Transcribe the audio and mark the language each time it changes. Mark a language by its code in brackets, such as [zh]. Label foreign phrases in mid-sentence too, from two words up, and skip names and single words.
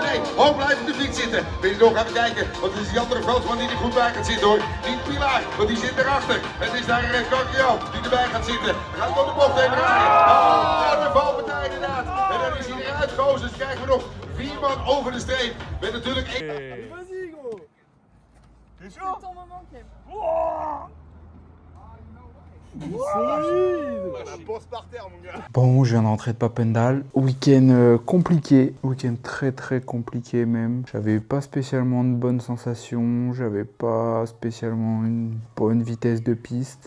[nl] Nee, hoog blijft op de fiets zitten. Binnendoor gaan we kijken, want het is die andere Fransman die er goed bij gaat zitten hoor. Niet Pilar, want die zit erachter. Het is daar Canquiao die erbij gaat zitten. We gaan door de bocht heen rijden. De valpartij inderdaad. En dan is hij eruit gekozen. Dus krijgen we nog 4 man over de streep. Met natuurlijk 1. [fr] Vas-y, gros. T'es chaud? Ton moment, Kim. La bosse par terre, mon gars. Bon, je viens d'entrer de Papendal. Week-end compliqué, week-end très compliqué même. J'avais pas spécialement de bonnes sensations, j'avais pas spécialement une bonne vitesse de piste.